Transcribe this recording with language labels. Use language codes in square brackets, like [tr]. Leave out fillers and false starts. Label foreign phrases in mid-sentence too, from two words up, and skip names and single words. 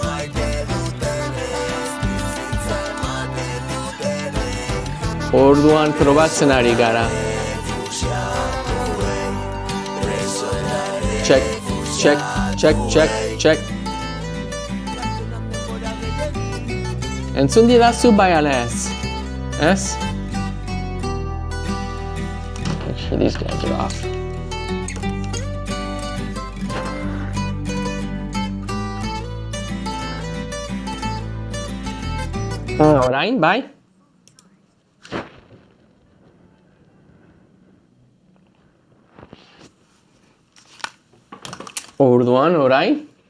[eu] Orduan probatzen ari gara. [en] Check, check, check, check, check. [eu] Entzun didazu bai ala ez? Ez? [en] Make sure these guys are off. [eu] Orain, bai? Orduan, orain?